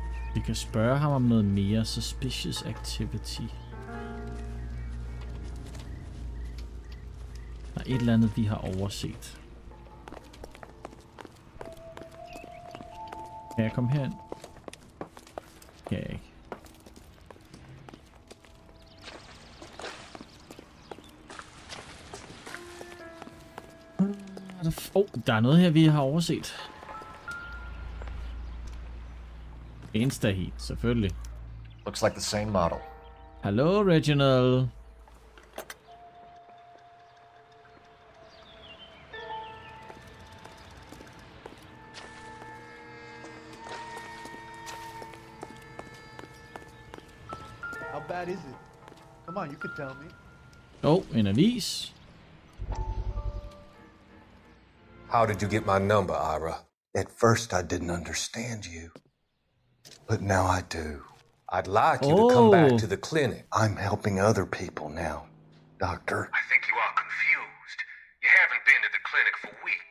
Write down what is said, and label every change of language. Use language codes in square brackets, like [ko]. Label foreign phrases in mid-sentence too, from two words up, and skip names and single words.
[da] Vi kan spørge ham om noget mere. [en] Suspicious activity. [da] Der er et eller andet, vi har overset. Kan jeg komme herind? Kan jeg ikke. Der er noget her, vi har overset. Insta-heat, selvfølgelig. [en] Looks like the same model. Hello, Reginald. How bad is it? Come on, you can tell me. [da] Oh, en avis. [en] How did you get my number, Ira? At first I didn't understand you, but now I do. I'd like you to come back to the clinic. I'm helping other people now, Doctor. I think you are confused. You haven't been to the clinic for weeks.